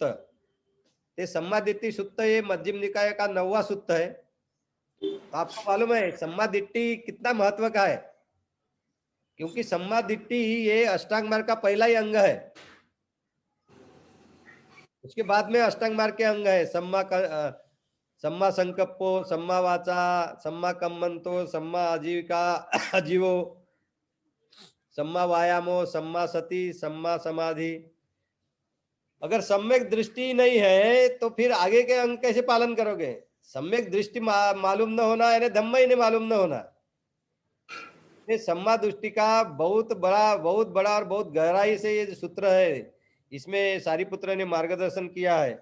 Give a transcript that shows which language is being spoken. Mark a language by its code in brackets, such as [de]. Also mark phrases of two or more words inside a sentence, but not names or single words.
[hi] ये [pi] सम्मा दिट्टी [hi] सूत्र ये मध्यम निकाय का 9वां सूत्र है। तो आपको मालूम है [pi] सम्मा दिट्टी [hi] कितना महत्व का है, क्योंकि [pi] सम्मा दिट्टी [hi] ही ये अष्टांग मार्ग का पहला ही अंग है। उसके बाद में अष्टांग मार्ग के अंग है [pi] सम्मा संकप्पो, सम्मा वाचा, सम्मा कम्मंतो, सम्मा आजीविका अजीवो, सम्मा वायामो, सम्मा सती, सम्मा समाधि। [hi] अगर सम्यक दृष्टि नहीं है तो फिर आगे के अंग कैसे पालन करोगे? सम्यक दृष्टि मालूम न होना यानी धम्म ही नहीं मालूम न होना। ये सम्मा दृष्टि का बहुत बड़ा और बहुत गहराई से ये जो सूत्र है, इसमें सारिपुत्र ने मार्गदर्शन किया है।